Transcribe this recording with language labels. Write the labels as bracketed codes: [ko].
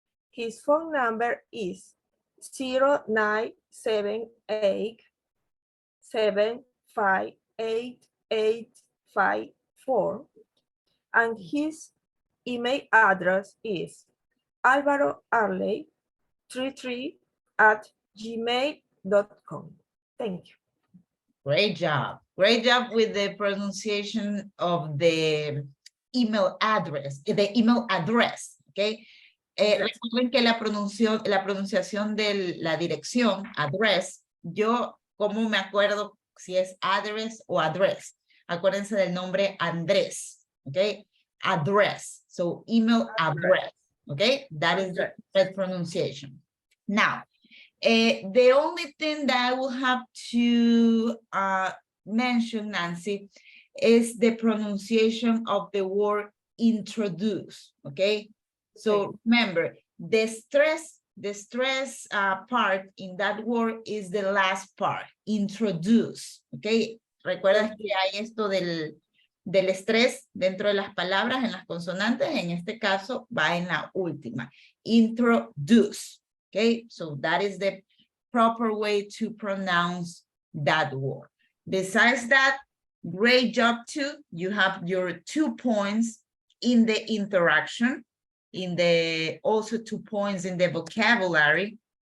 [en] His phone number is 0978 7588854, and his email address is alvaroarley33@gmail.com. Thank you. Great job. Great job with the pronunciation of the email address, okay? [es] Recuerden que la pronunciación de la dirección, address, yo, ¿cómo me acuerdo si es address o address? Acuérdense del nombre Andrés, okay? [en] Address, so email address, okay? That is the correct pronunciation. Now, the only thing that I will have to mention, Nancy, is the pronunciation of the word introduce, okay? So remember, the stress part in that word is the last part, introduce, okay? [es] Recuerda que hay esto del estrés dentro de las palabras, en las consonantes, en este caso va en la última, introduce, okay? [en] So that is the proper way to pronounce that word. Besides that, great job too. You have your 2 points in the interaction, also 2 points in the vocabulary.